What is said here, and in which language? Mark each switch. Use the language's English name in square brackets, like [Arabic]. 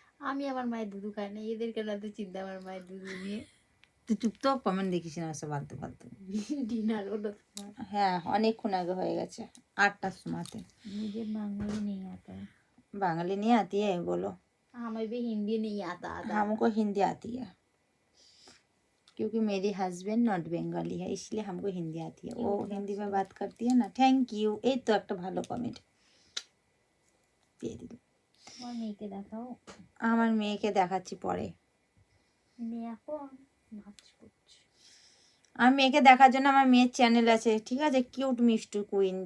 [Bangla] আমি আমার মায়ের দুধু খাই না, এদের কেন এত চিন্তা আমার মায়ের দুধু নিয়ে? তুই চুপ তো, কমেন্ট দেখিস না সব ফালতু ফালতু। ডিনার হলো তোমার? হ্যাঁ, অনেকক্ষণ আগে হয়ে গেছে, 8টার সময়তে। [Hindi] मुझे बंगाली नहीं आता है। बांग्ली नहीं आती है बोलो। हमें भी हिंदी नहीं आता था। हमको हिंदी आती है क्योंकि मेरी हस्बैंड नॉट बंगाली है, इसलिए हमको हिंदी आती है। वो हिंदी में बात करती है ना। [English] thank you, [Bangla] এই তো একটা ভালো কমেন্ট দিয়ে দিল। তোমার মেয়েকে দেখাও। আমার মেয়েকে দেখাচ্ছি পরে। মেয়ে এখন নাচ করছে। আমার মেয়েকে দেখার জন্য আমার মেয়ের চ্যানেল আছে, ঠিক আছে, কিউট মিষ্টু কুইন।